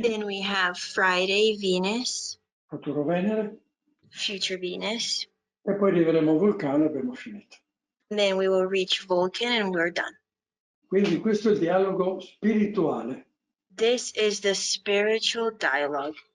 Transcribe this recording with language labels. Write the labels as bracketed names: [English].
[English] Then we have Friday, Venus, [Italian] futuro Venere. [English] future Venus. [Italian] E poi arriveremo a Vulcano e abbiamo finito. [English] And then we will reach Vulcan and we're done. [Italian] Quindi questo è il dialogo spirituale. [English] This is the spiritual dialogue.